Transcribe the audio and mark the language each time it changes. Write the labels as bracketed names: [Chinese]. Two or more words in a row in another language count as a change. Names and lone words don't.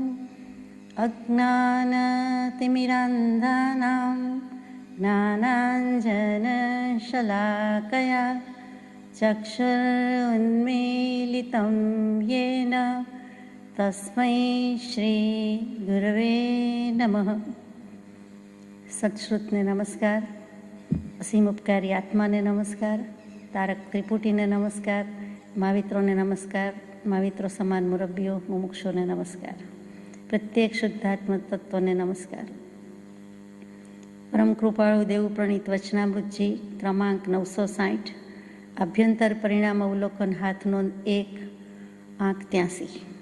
[Sanskrit] अज्ञानतिमिरान्धानां ज्ञानाञ्जनशलाकया चक्षुरुन्मीलितं येन तस्मै श्रीगुरवे नमः। [Gujarati] સત્શ્રુતને નમસ્કાર, અસીમ ઉપકારી આત્માને નમસ્કાર, તારક ત્રિપુટીને નમસ્કાર, મહાવિત્રોને નમસ્કાર, મહાવિત્રો સમાન મુરબ્બીઓ મુમુક્ષોને નમસ્કાર, પ્રત્યેક શુદ્ધાત્મ તત્વને નમસ્કાર। પરમ કૃપાળુ દેવ પ્રણીત વચનામૃતજી ક્રમાંક 960, આભ્યંતર પરિણામ અવલોકન હાથ નોંધ 1, આંક 83।